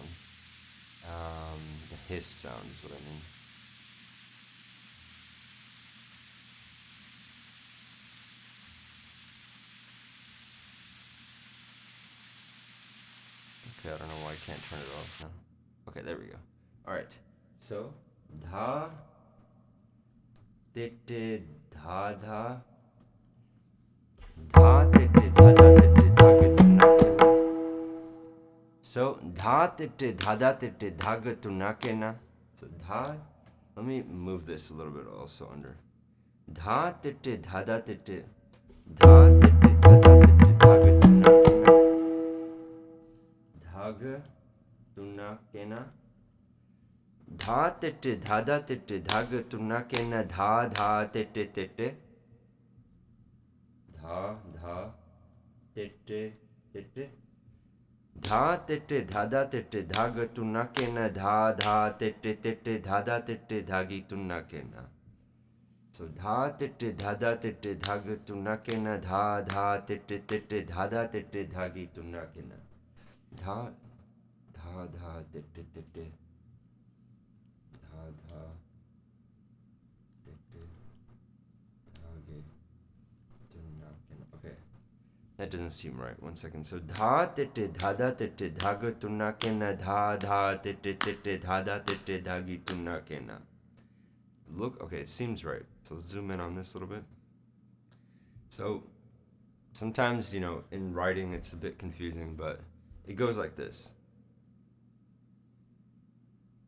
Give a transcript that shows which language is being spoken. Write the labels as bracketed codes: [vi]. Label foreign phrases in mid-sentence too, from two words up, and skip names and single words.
[en] The hiss sound is what I mean. Okay, I don't know why I can't turn it off now. Okay, there we go. Alright, so dha, tete, dha, dha, dha, tete, dha, dha, tete, dha, ga, so dha, tete, dha, dha, tete, dha, ga, tu, na, ke, na. So dha, let me move this a little bit also under. Dha, tete, dha, dha, tete, dha, tete, dha, dha, tete, dha, ga, tu, na, ke, na. Dhaga, tuna, kena. Dha, tete, dha, dha, tete, dhaga, tuna, kena, dha, dha, tete, tete. Dha, dha, tete, tete. Dha, tete, dha, dha, tete, dhaga, tuna, kena, dha, dha, tete, tete, dha, dha, tete, dhagi, tuna, kena. So dha, tete, dha, dha, tete, dhaga, tuna, kena, dha, dha, tete, tete, dha, dha, tete, dhagi, tuna, kena. Dha, dha, dha, tete, tete. Dha, dha, tete, dhage, tuna, kena. Okay, that doesn't seem right. 1 second. So dha, tete, dha, dha, tete, dhaga, tuna, kena, dha, dha, tete, tete, dha, dha, tete, dhagi, tuna, kena. Look, okay, it seems right. So let's zoom in on this a little bit. So sometimes, you know, in writing it's a bit confusing, but it goes like this.